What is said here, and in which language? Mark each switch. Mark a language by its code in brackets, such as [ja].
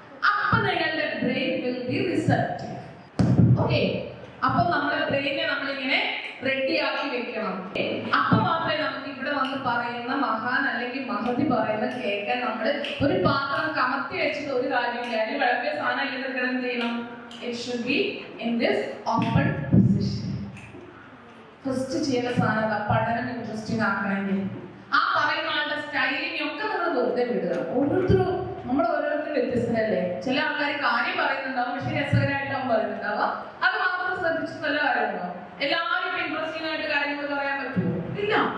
[ml] അപ്പൊ നിങ്ങളുടെ [en] Brain will be receptive. [ml] Okay, അപ്പൊ നമ്മുടെ ബ്രെയിനെ നമ്മളിങ്ങനെ റെഡിയാക്കി വെക്കണം. അപ്പൊ മാത്രമേ നമുക്ക് ഇവിടെ വന്ന് പറയുന്ന മഹാൻ അല്ലെങ്കിൽ മഹതി പറയുന്ന കേൾക്കാൻ നമ്മൾ ഒരു പാത്രം കമത്തി വെച്ചിട്ട് ഒരു കാര്യമില്ല. അതിൽ വിളമ്പിയ സാധനം ഇതൊക്കെ എന്ത് ചെയ്യണം? [en] It should be in this open position. [ml] First ചെയ്യുന്ന സാധനം പഠനം ഇൻട്രസ്റ്റിംഗ് ആക്കണമെങ്കിൽ ആ പറയുന്ന ആളുടെ സ്റ്റൈലിനെ ഒക്കെ നമ്മൾ വെറുതെ വിടുക. ഓരോരുത്തരും നമ്മൾ ഓരോരുത്തരും വ്യത്യസ്തരല്ലേ. ചില ആൾക്കാർ കാര്യം പറയുന്നുണ്ടാവും, പക്ഷെ രസകരമായിട്ടാവും പറയുന്നുണ്ടാവുക. അത് മാത്രം ശ്രദ്ധിച്ച് നല്ല കാര്യമുണ്ടാവും. എല്ലാവരും ഇൻട്രസ്റ്റിംഗ് ആയിട്ട് കാര്യങ്ങൾ പറയാൻ പറ്റുമോ? ഇല്ല.